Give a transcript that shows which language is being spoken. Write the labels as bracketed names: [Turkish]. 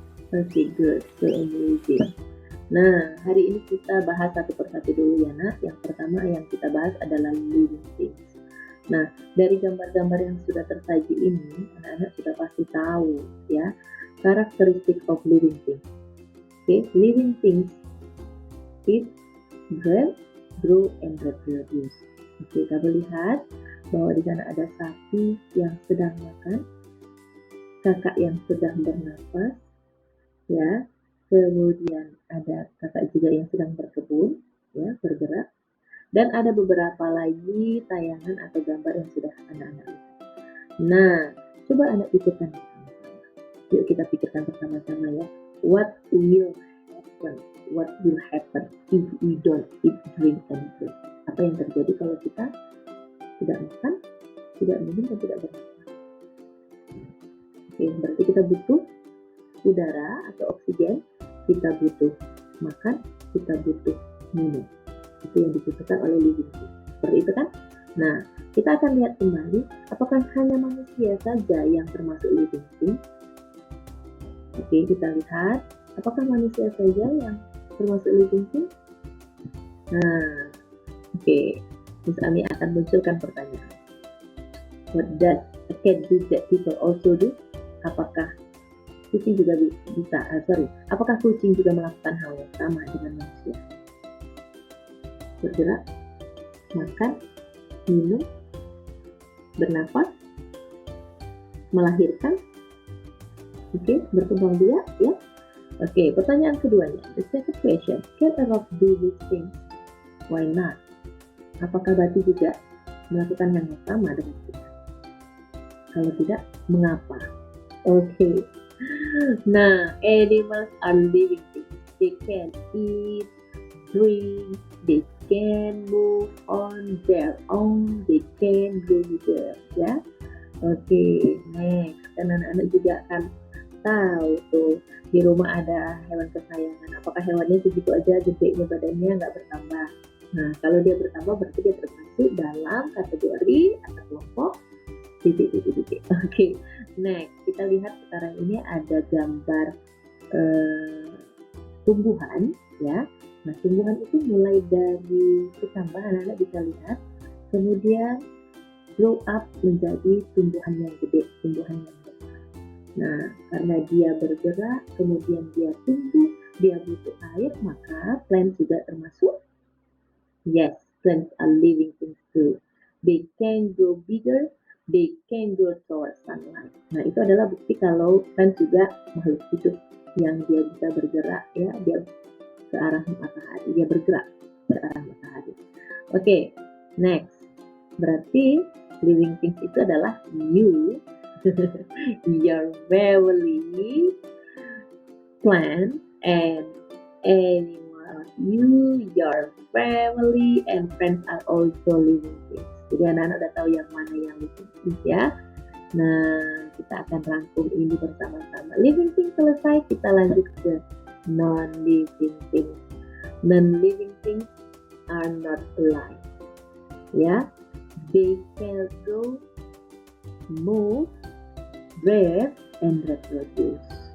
[English] Okay, good, so amazing. [Indonesian] Nah, hari ini kita bahas satu persatu dulu ya nak. Yang pertama yang kita bahas adalah living things. Nah, dari gambar-gambar yang sudah tersaji ini, anak-anak sudah pasti tahu ya karakteristik [English] of living things. Okay, living things eat, breathe, grow, and reproduce. [Indonesian] Oke, kita lihat bahwa di sana ada sapi yang sedang makan, kakak yang sedang bernafas, ya. Kemudian ada kakak juga yang sedang berkebun, ya, bergerak. Dan ada beberapa lagi tayangan atau gambar yang sudah anak-anak lihat. Nah, coba anak pikirkan bersama-sama. Yuk kita pikirkan bersama-sama ya. [English] What will happen? What will happen if we don't eat, drink, and breathe? [Indonesian] Apa yang terjadi kalau kita tidak makan, tidak minum, dan tidak bernafas? Oke, berarti kita butuh udara atau oksigen, kita butuh makan, kita butuh minum. Itu yang dibutuhkan oleh living things. Seperti itu kan? Nah, kita akan lihat kembali apakah hanya manusia saja yang termasuk living things. Oke, kita lihat apakah manusia saja yang termasuk living things? Nah, oke, Miss Ami akan munculkan pertanyaan. [English] What does a cat do that people also do? [Indonesian] Apakah kucing juga bisa? Apakah kucing juga melakukan hal yang sama dengan manusia? Bergerak, makan, minum, bernafas, melahirkan, oke, berkembang biak, ya. Oke, pertanyaan keduanya, [English] the second question, can a rock do these things? Why not? [Indonesian] Apakah batu juga melakukan yang sama dengan kita? Kalau tidak, mengapa? Oke. [English] Nah, animals are living things. They can eat, drink, they can move on their own, they can go there, ya. [Indonesian] Oke, next. Dan anak-anak juga akan tahu tuh di rumah ada hewan kesayangan. Apakah hewannya segitu aja gedenya badannya, nggak bertambah? Nah, kalau dia bertambah berarti dia termasuk dalam kategori atau kelompok titik. Oke, next kita lihat sekarang ini ada gambar tumbuhan, ya. Nah, tumbuhan itu mulai dari bertambah, anak-anak bisa lihat, kemudian grow up menjadi tumbuhan yang gede, tumbuhan yang besar. Nah, karena dia bergerak, kemudian dia tumbuh, dia butuh air, maka plant juga termasuk. [English] Yes, plants are living things too. They can grow bigger, they can grow towards sunlight. [Indonesian] Nah, itu adalah bukti kalau plant juga makhluk hidup yang dia bisa bergerak, ya, dia ke arah matahari, dia bergerak ke arah matahari. [English] Oke, next. [Indonesian] Berarti [English] living things itu adalah you, your family, plant, and animal, about you, your family, and friends are also living things. [Indonesian] Jadi anak-anak udah tahu yang mana yang living things ya. Nah, kita akan rangkum ini bersama-sama. Living things selesai, kita lanjut ke non-living things. [English] Non-living things are not alive. Ya, they can grow, move, breathe, and reproduce.